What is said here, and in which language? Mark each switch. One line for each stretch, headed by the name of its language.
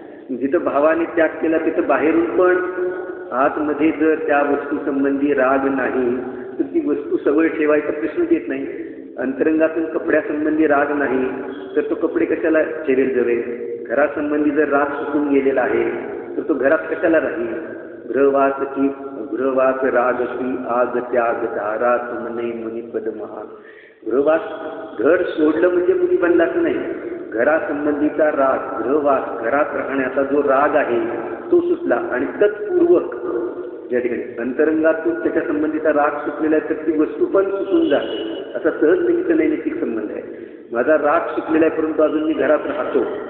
Marathi: जिथं भावाने त्याग केला तिथं बाहेरून पण आतमध्ये जर त्या वस्तूसंबंधी राग नाही तर ती वस्तू सवय ठेवायचा प्रश्नच येत नाही. अंतरंगातून कपड्यासंबंधी राग नाही तर तो कपडे कशाला ठेवेल जवे? घरासंबंधी जर राग सुटून गेलेला आहे तर तो घरात कशाला राहील?
Hindi: गृहवास राग की आग त्याग धारा तुमने मुनिपद महा.
Marathi: गृहवास घर सोडलं म्हणजे मुनी बनलाच नाही. घरासंबंधीचा राग, गृहवास घरात राहण्याचा जो राग आहे तो सुटला आणि तत्पूर्वक ज्या ठिकाणी अंतरंगातून त्याच्या संबंधीचा राग सुटलेला आहे तर ती वस्तू पण सुटून जाते. असा सहज निमित्त नैमित्तिक संबंध आहे. माझा राग सुटलेला आहे परंतु अजून मी घरात राहतो.